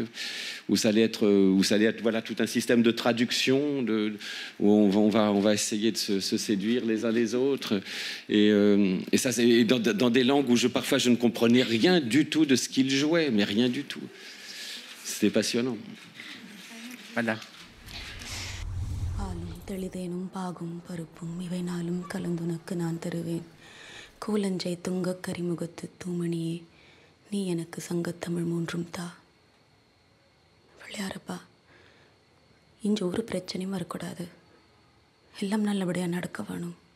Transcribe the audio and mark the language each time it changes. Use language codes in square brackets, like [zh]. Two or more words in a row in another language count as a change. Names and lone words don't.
[fr] Où ça allait être voilà, tout un système de traduction, où on va essayer de se séduire les uns les autres. Et ça, c'est dans des langues où parfois je ne comprenais rien du tout de ce qu'ils jouaient, mais rien du tout. C'était passionnant. Voilà. [ta] கூலஞ்சை துங்கக் கரிமுகத்து தூமணியே நீ எனக்கு சங்கத்தமிழ் மூன்றும் தா. பிள்ளையாரப்பா, இங்கே ஒரு பிரச்சனையும் வரக்கூடாது, எல்லாம் நல்லபடியாக நடக்க வேணும்.